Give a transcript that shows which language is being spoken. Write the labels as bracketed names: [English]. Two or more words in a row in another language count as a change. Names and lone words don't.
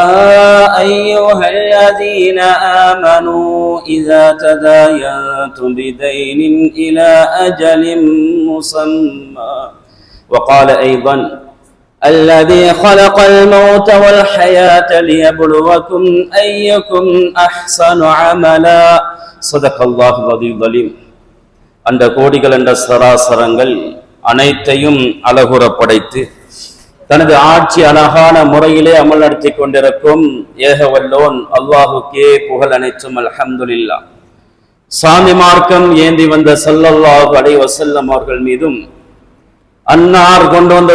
[Arabic] أيها الذين آمنوا إذا تداينتم بدين إلى أجل مسمى وقال أيضا الذي خلق الموت والحياة ليبلوكم أيكم أحسن عملا صدق الله العظيم. [Tamil] அந்த கோடிகள் என்ற சராசரங்கள் அனைத்தையும் அழகுற படைத்து தனது ஆட்சி அழகான முறையிலே அமல் நடத்தி கொண்டிருக்கும் ஏகவல்லோன் அல்லாஹுக்கே புகழ் அனைத்தும் அல்ஹம்துலில்லாஹ். சாந்தி மார்க்கம் ஏந்தி வந்த [Arabic] صلى الله عليه وسلم [Tamil] அவர்கள் மீதும் அன்னார் கொண்டு வந்த